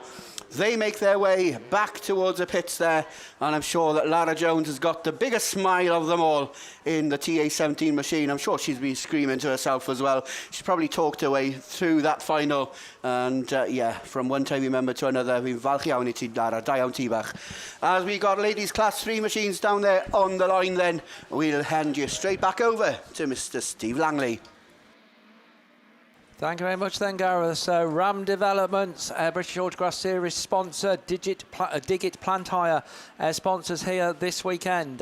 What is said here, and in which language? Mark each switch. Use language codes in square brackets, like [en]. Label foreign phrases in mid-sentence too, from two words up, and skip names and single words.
[en] They make their way back towards the pits there, and I'm sure that Lara Jones has got the biggest smile of them all in the TA 17 machine. I'm sure she's been screaming to herself as well. She's probably talked her way through that final, and yeah, from one time member to another, we've [cy] falch iawn I ti Lara, da iawn ti bach. [en] As we got ladies class 3 machines down there on the line, then we'll hand you straight back over to Mr. Steve Langley. Thank you very much then, Gareth. So Ram Developments, British Autograss Series sponsor, Digit Plant Hire sponsors here this weekend.